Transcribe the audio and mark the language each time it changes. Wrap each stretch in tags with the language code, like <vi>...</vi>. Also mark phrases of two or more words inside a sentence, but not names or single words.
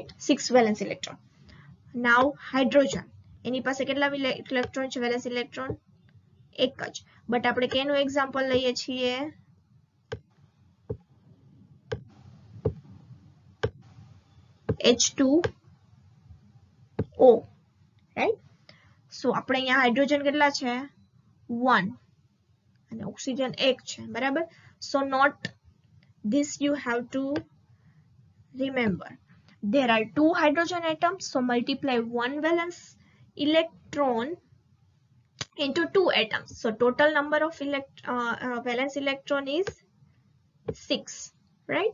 <en>6 valence electron. Now hydrogen.</en> <gu>એની પાસે કેટલા ઇલેક્ટ્રોન છે?</gu> <en>valence electron</en> <gu>એક જ. બટ આપણે કેનું એક્ઝામ્પલ લઈએ છીએ?</gu> <en>H2O, right?</en> <gu>So આપણે અહીંયા હાઇડ્રોજન કેટલા છે? 1 અને ઓક્સિજન 1 છે, બરાબર?</gu> <en>So not this, you have to remember. There are 2 hydrogen atoms, so multiply 1 valence electron into 2 atoms. So total number of valence electron is 6, right?</en>